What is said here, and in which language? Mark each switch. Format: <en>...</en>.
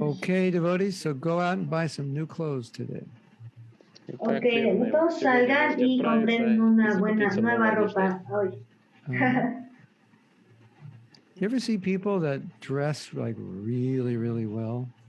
<en>Okay, devotees, so go out and buy some new clothes today.</en> <es>Okay, todos salgan y compren una buena nueva ropa hoy.</es> <en>You ever see people that dress like really, really well?</en>